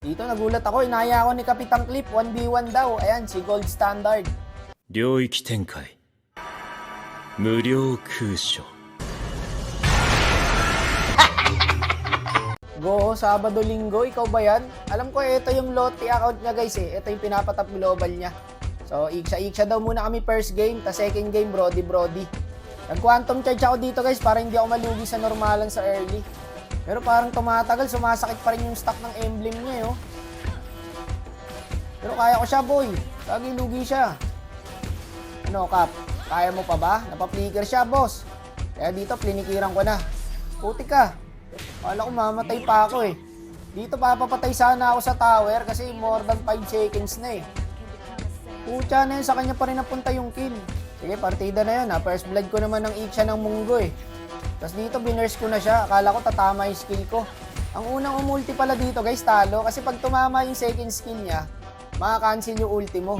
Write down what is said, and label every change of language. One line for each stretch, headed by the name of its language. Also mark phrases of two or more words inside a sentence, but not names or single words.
Filipino: Dito nagulat ako, inaya ako ni Kapitang Clip, 1v1 daw. Ayan, si Gold Standard.
Japanese: 領域展開無料空所
Filipino: Go, Sabado, Linggo, ikaw ba yan? Alam ko, ito yung Lottie account niya guys eh. Ito yung pinapatap global niya. So, iksha daw muna kami
English: first game,
Filipino: ta
English: second game,
Filipino: Brody. Nag-
English: quantum charge
Filipino: ako dito guys para hindi ako malugi sa normalan sa early. Pero parang tumatagal, sumasakit pa rin yung stock ng emblem niya eh, oh. Pero kaya ko siya boy, lagi lugi siya. Ano Kap, kaya mo pa ba? Napaplikir siya boss. Kaya dito plinikiran ko na. Puti ka. Wala ko mamatay pa ako eh. Dito papapatay sana ako sa tower kasi
English: more than 5 seconds
Filipino: na eh. Pucha na yun, sa kanya pa rin napunta yung kill. Sige, partida na yun ha.
English: First blood
Filipino: ko naman ng Iksha ng Munggo eh. Tapos dito binurse ko na siya. Akala ko tatama yung skill ko. Ang unang umulti pala dito guys, talo. Kasi pag tumama yung second skill niya, makakancel yung ulti mo.